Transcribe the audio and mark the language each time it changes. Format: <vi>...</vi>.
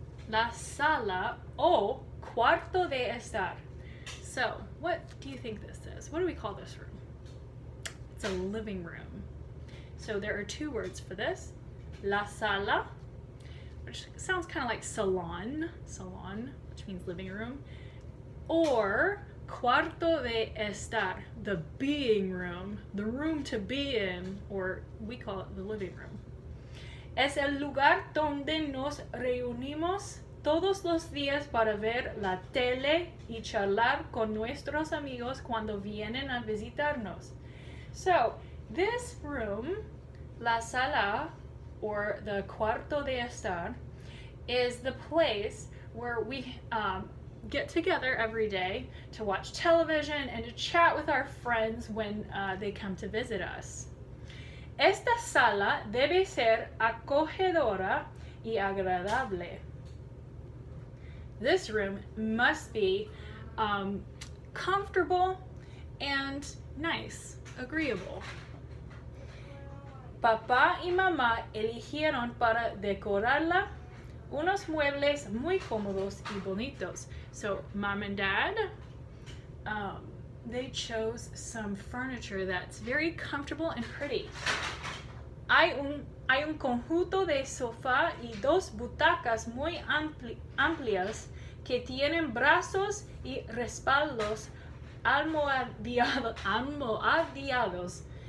<es>La sala o cuarto de estar.</es> <en>So, what do you think this is? What do we call this room? It's a living room. So there are 2 words for this. La sala, which sounds kind of like salon, which means living room, or Cuarto de estar, the being room, the room to be in, or we call it the living room.</en> <es>Es el lugar donde nos reunimos todos los días para ver la tele y charlar con nuestros amigos cuando vienen a visitarnos.</es> <en>So, this room, la sala, or the cuarto de estar, is the place where we get together every day to watch television and to chat with our friends when they come to visit us.</en> <es>Esta sala debe ser acogedora y agradable.</es> <en>This room must be comfortable and nice, agreeable.</en> <es>Papá y mamá eligieron para decorarla unos muebles muy cómodos y bonitos.</es> <en>So mom and dad, they chose some furniture that's very comfortable and pretty.</en> <es>Hay un conjunto de sofá y dos butacas muy amplias que tienen brazos y respaldos almohadillados.</es>